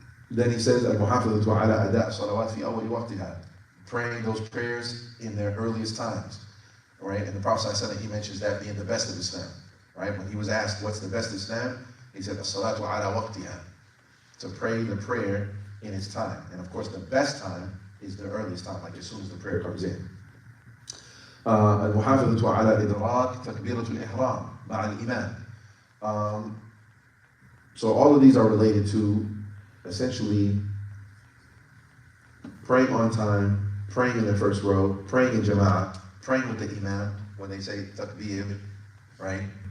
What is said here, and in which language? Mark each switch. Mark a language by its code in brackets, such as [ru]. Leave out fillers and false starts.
[en] Then he says, al-muhafadhatu ala ada' salawat fi awwal waqtiha, praying those prayers in their earliest times, right? And the Prophet ﷺ, he mentions that being the best of Islam, right? When he was asked, what's the best of Islam? He said, as-salatu ala waqtiha, to pray the prayer in its time. And of course, the best time is the earliest time, like as soon as the prayer comes in. [ar] المحافظة على إدراك تكبيرة الإحرام مع الإمام. [en] So all of these are related to essentially praying on time, praying in the first row, praying in jama'ah, praying with the imam when they say takbir, right?